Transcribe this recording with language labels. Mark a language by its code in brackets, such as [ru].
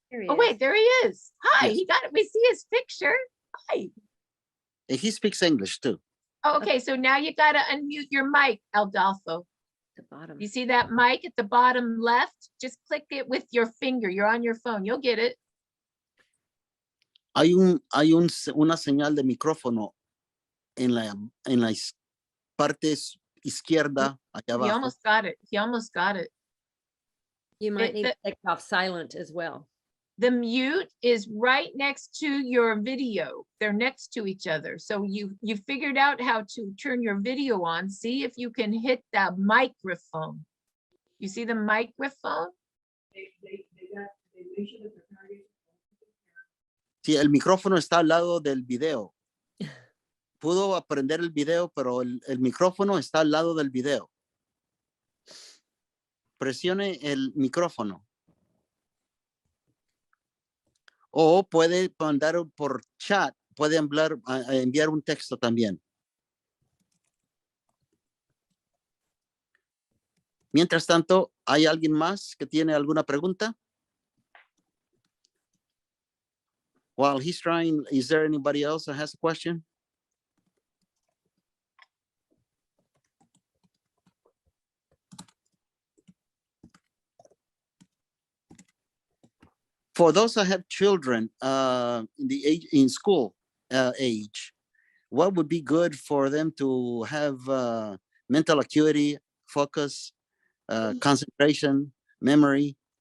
[en] Oh, wait, there he is. Hi, Yes. he got it. We see his picture. Hi. And he speaks English too. Oh, okay, so now you got to unmute your mic, Adolfo. The bottom. You see that mic at the bottom left? Just click it with your finger. You're on your phone. You'll get it. [es] Hay una señal de micrófono en la parte izquierda, allá [en] He [es] abajo. [en] almost got it. He almost got it. You might It- need to take off silent as well. The mute is right next to your video. They're next to each other. So you figured out how to turn your video on. See if you can hit that microphone. You see the microphone? [es] Sí, el micrófono está al lado del video. Pudo aprender el video, pero el micrófono está al lado del video. Presione el micrófono. O puede mandar por chat, puede enviar un texto también. Mientras tanto, ¿hay alguien más que tiene alguna pregunta? [en] While he's trying, is there anybody else that has a question? For those that have children in school age, what would be good for them to have mental acuity, focus, concentration, memory?